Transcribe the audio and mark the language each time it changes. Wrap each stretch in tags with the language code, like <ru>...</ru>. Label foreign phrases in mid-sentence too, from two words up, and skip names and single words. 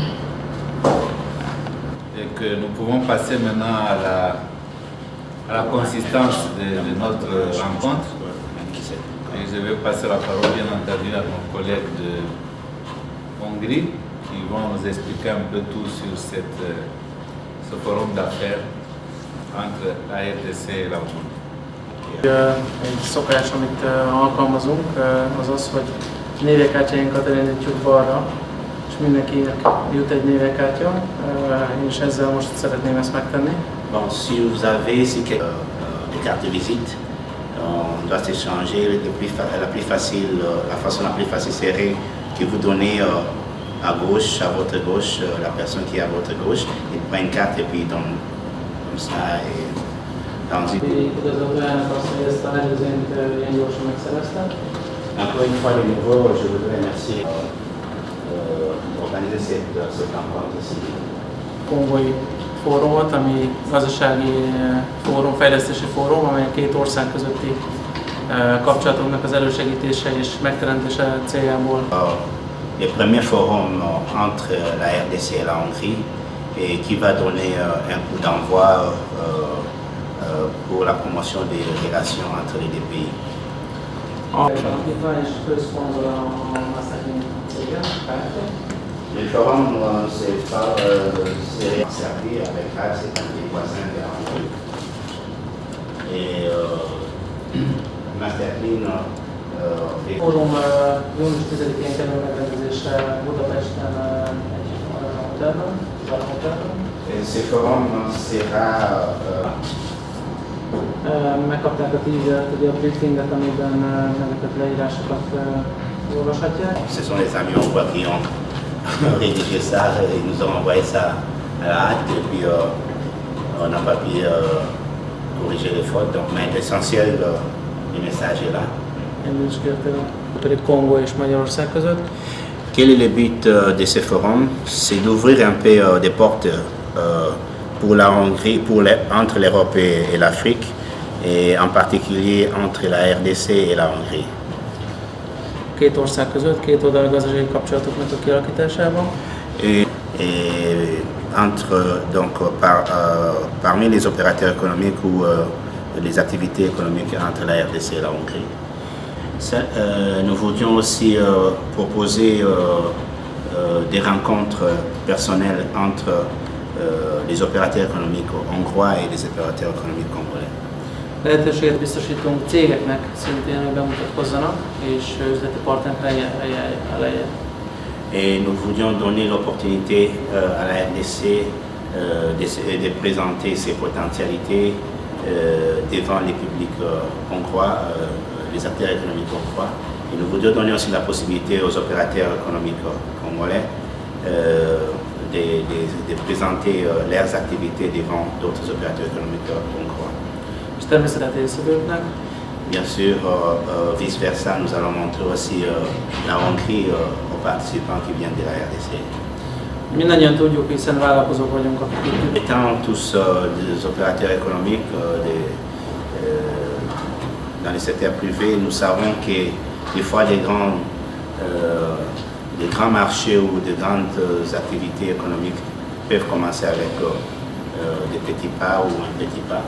<fr>Et que nous pouvons passer maintenant à la consistance de notre rencontre. Et je vais passer la parole bien entendu à mon collègue de Hongrie qui vont nous expliquer un peu tout sur ce forum d'affaires entre la RDC et la Hongrie.</fr> <hu>Egy szokás, amit alkalmazunk, az az, hogy névjegykártyáinkat elindítjuk balra, és mindenkinek jut egy névjegykártya, és ezzel most szeretném ezt megtenni.</hu> <fr>Bon, si vous avez des cartes de visite, on doit s'échanger la façon la plus facile serait que vous donnez à gauche, à votre gauche, la personne qui est à votre gauche, il prend une carte et il donne comme ça. Encore une fois, de nouveau, je voudrais remercier d'organiser cette rencontre ici.</fr> <hu>Kongói fórumot, ami gazdasági fórum, fejlesztési fórum, amely két ország közötti kapcsolatoknak az elősegítése és megteremtése céljából.</hu> <fr>Le premier forum entre la RDC et la Hongrie et qui va donner un coup d'envoi pour la promotion des relations entre les deux pays. Le forum s'est servi avec CAC, c'est un des voisins de la Hongrie. Et Masterclean</fr> <hu>Fórum június 10-én kerül megrendezésre Budapesten egy hotelben,</hu> <fr>Ce forum sera</fr> <hu>megkapták a teasert, ugye a briefinget, amiben ezeket leírásokat olvashatják.</hu> <fr>Ce sont les amis hongrois qui ont rédigé ça et nous ont envoyé ça à la hâte et puis on n'a pas pu corriger les fautes. Donc, mais l'essentiel du message est là.</fr> <hu>Congo és Magyarország között.</hu> <fr>Quel est le but de ce forum? C'est d'ouvrir un peu des portes pour la Hongrie, entre l'Europe et l'Afrique, et en particulier entre la RDC et la Hongrie.</fr> <hu>Két ország között, két oldalú gazdasági kapcsolatoknak a kialakításában.</hu> <fr>Et parmi les opérateurs économiques ou les activités économiques entre la RDC et la Hongrie. Nous voulions aussi proposer des rencontres personnelles entre les opérateurs économiques hongrois et les opérateurs économiques congolais.</fr> <hu>Lehetőséget biztosítunk cégeknek szintén, hogy bemutatkozzanak, és üzleti partnerek elején.</hu> <fr>Et nous voulions donner l'opportunité à la RDC de présenter ses potentialités devant les publics hongrois, les acteurs économiques hongrois. Et nous voulions donner aussi la possibilité aux opérateurs économiques congolais de présenter leurs activités devant d'autres opérateurs économiques hongrois. Bien sûr, vice-versa, nous allons montrer aussi la Hongrie aux participants qui viennent de la RDC.</fr> <hu>Mindannyian tudjuk, hiszen vállalkozók vagyunk, akik</hu> <fr>Étant tous des opérateurs économiques, dans le secteur privé, nous savons que des fois des grands marchés ou de grandes activités économiques peuvent commencer avec des petits pas ou un petit pas.</fr>